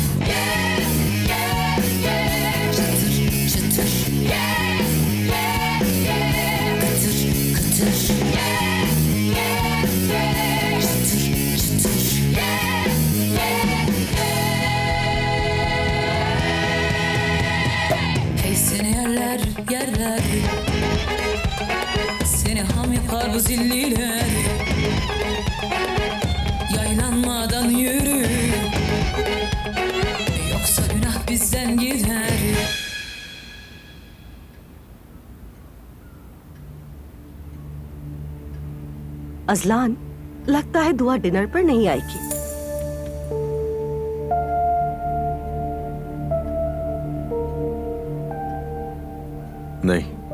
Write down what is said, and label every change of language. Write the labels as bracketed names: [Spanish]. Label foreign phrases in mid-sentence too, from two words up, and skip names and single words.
[Turkish] çıtır çıtır kıtır kıtır çıtır çıtır hey seni yerler yerler seni ham yapar bu zilliler yaylanmadan yürü yoksa günah bizden gider. [Hindi] अजलान लगता है दुआ डिनर पर नहीं आएगी। नहीं।